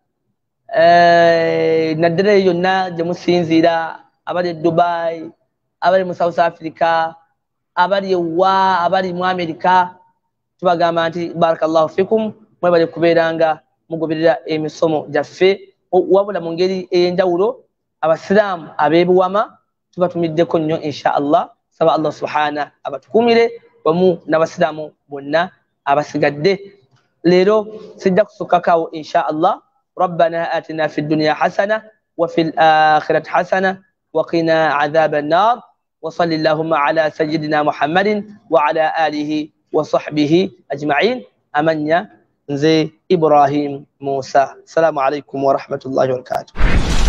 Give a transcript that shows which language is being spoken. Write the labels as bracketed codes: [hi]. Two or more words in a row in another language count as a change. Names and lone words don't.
[lg] naddala eyo yonna gye musinziira abali e Dubai abali mu South Africa abali ewa abali mu America tubagamba nti [ar] بارك الله فيكم [lg] mwebale kubeeranga mugoberera emisomo gyaffe wabula mu ngeri ey'enjawulo abasiraamu ab'ebuwama tubatumiddeko nnyo [ar] إن شاء الله. [lg] Saba [ar] الله سبحانه [lg] abatukumire wamu n'abasiraamu bonna abasigadde. Leero sijja kusukkakawo [ar] إن شاء الله. ربنا آتنا في الدنيا حسنة وفي الآخرة حسنة وقنا عذاب النار. وصلى الله على سيدنا محمد وعلى آله وصحبه أجمعين. [lg] Amanya nze Ibrahim Musa. [ar] السلام عليكم ورحمة الله وبركاته.